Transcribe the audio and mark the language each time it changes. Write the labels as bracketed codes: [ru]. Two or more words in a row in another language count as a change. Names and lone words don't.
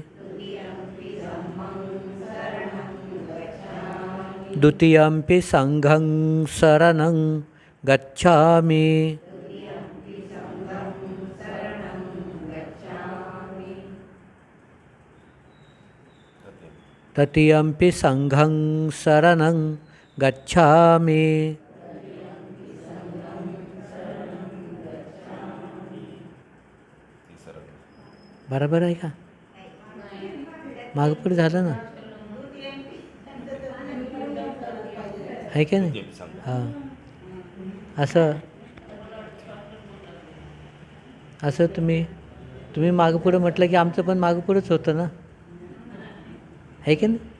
[pi] द्वितीयंपि संघं शरणं गच्छामि तृतीयंपि संघं शरणं गच्छामि। [mr] बरोबर आहे का? मागपुढे झालं ना, आहे का नाही? हां, असं तुम्ही मागपुढं म्हटलं की आमचं पण मागपुढंच होतं ना, आहे की नाही?